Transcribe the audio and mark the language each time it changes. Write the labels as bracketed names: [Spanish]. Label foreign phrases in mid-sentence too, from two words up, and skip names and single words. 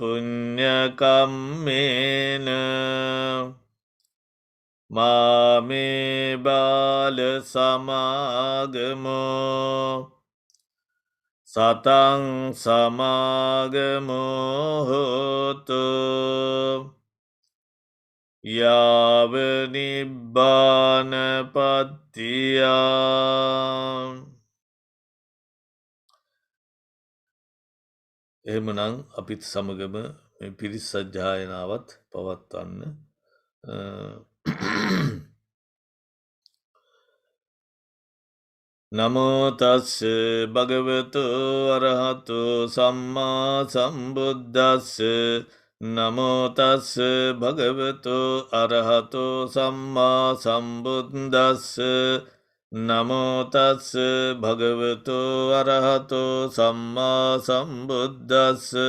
[Pali] පුඤ්ඤකම්මේන මාමේ බාල සමාගමෝ සතං සමාගමෝ හෝතු යාව නිබ්බානපත්තියා. [Sinhala] එහෙමනම් අපිත් සමගම මේ පිරිස් සජ්ජායනාවත් පවත්වන්න. [Pali] නමෝ තස්ස භගවතු අරහතු සම්මා සම්බුද්දස්ස නමෝ තස්ස භගවතු අරහතු සම්මා සම්බුද්දස්ස නමෝ තස්ස භගවතු අරහතු සම්මා සම්බුද්දස්ස